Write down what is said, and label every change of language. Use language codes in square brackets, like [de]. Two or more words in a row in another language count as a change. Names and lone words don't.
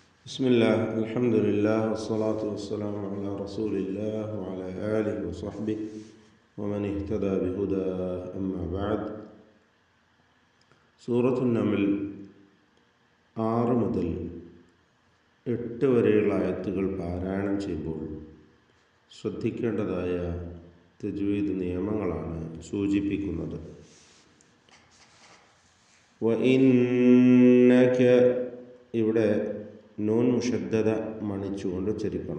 [ar] بسم الله الحمد لله والصلاة والسلام على رسول الله وعلى آله وصحبه ومن اهتدى بهدى أما بعد [ml] സൂറത്തുൻ നമൽ 6 മുതൽ 8 വരെയുള്ള ആയത്തുകൾ പാരായണം ചെയ്യുമ്പോൾ ശ്രദ്ധിക്കേണ്ടതായ തജ്വീദ് നിയമങ്ങളാണ് സൂചിപ്പിക്കുന്നത്. വഇന്നക ഇവിടെ [ar] نون مشددة [ml] മണിച്ചുകൊണ്ട് ഉച്ചരിക്കണം.